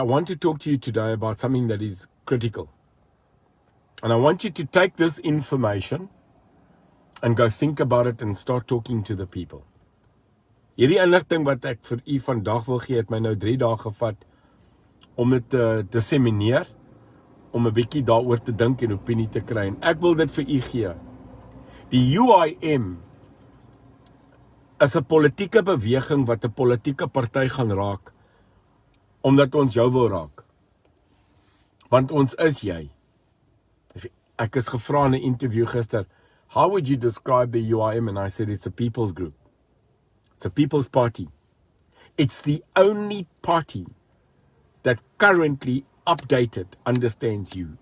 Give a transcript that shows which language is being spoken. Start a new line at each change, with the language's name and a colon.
English: I want to talk to you today about something that is critical. And I want you to take this information and go think about it and start talking to the people.
Afrikaans: Hierdie inligting wat ek vir u vandag wil gee, het my nou 3 dae gevat om dit te dissemineer, om 'n bietjie daaroor te dink en opinie te kry. En ek wil dit vir u gee. Die UIM is 'n politieke beweging wat 'n politieke party gaan raak, omdat ons jou wil raak. Want ons is jy. Ek is gevra in 'n interview gister,
English: how would you describe the UIM? And I said, it's a people's group. It's a people's party. It's the only party that currently updated understands you.